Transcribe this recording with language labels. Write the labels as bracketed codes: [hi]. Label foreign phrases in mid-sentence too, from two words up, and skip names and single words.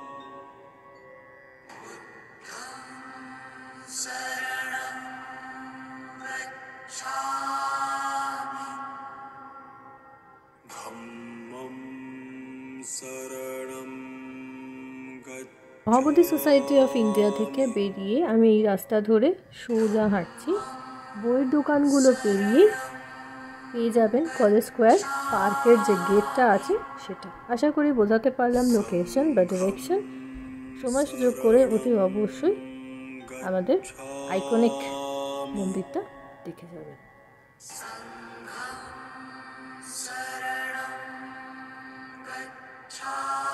[pi] धम्मं शरणं गच्छामि। [bn] মহাবোধি সোসাইটি অফ ইন্ডিয়া থেকে বেরিয়ে আমি এই রাস্তা ধরে সোজা হাঁটছি। বইয়ের দোকানগুলো পেরিয়ে পেয়ে যাবেন কলেজ স্কোয়ার পার্কের যে গেটটা আছে সেটা। আশা করি বোঝাতে পারলাম লোকেশন বা ডিরেকশন। সময় সুযোগ করে অতি অবশ্যই আমাদের আইকনিক মন্দিরটা দেখে যাবেন। [pi] शरणं गच्छामि।